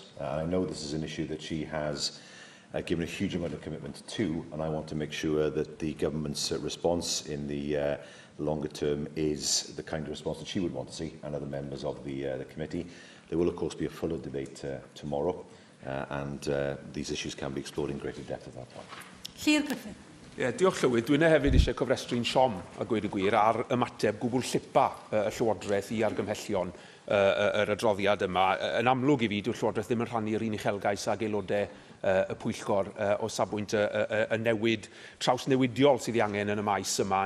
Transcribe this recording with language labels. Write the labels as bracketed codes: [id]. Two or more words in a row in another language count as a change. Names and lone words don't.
[en] I know this is an issue that she has given a huge amount of commitment to, and I want to make sure that the government's response in the longer term is the kind of response that she would want to see, and other members of the committee. There will, of course, be a fuller debate tomorrow, and these issues can be explored in greater depth at that point. [cy] Llyr Griffin. Diolch Llywydd. Dwi'n hefyd eisiau cofrestru'n siom a gweud y gwir ar ymateb gwbl llipa y Llywodraeth I argymhellion yr adroddiad yma. Yn amlwg I fi, dyw'r Llywodraeth ddim yn rhannu'r un uchelgais ag aelodau y pwyllgor o safbwynt y newid trawsnewidiol sydd I angen yn y maes yma.